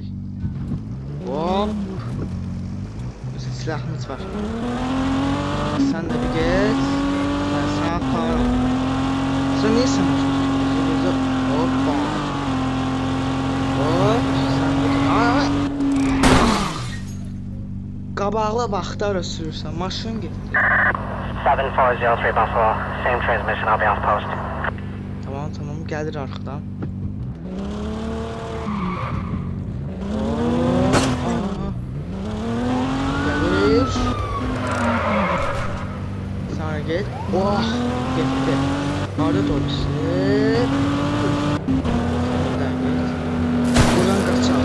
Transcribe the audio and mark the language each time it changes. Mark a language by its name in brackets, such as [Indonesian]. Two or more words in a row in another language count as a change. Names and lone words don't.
[Turkish] Hop. Bizim silahımız var. Sen de bir geç. Ben sana atarım. Sen niye sen hoppa. [Azerbaijani] Hop. Sen de qabaqla vaxtlara sürürsən, maşın getdi. [English] 7403 Buffalo, same transmission, I'll be off post. [Azerbaijani] Tamam, gəlir arxadan. Gəlir. Sana get. Oh, getdi. Harada doğrusu. Buradan qaçaq.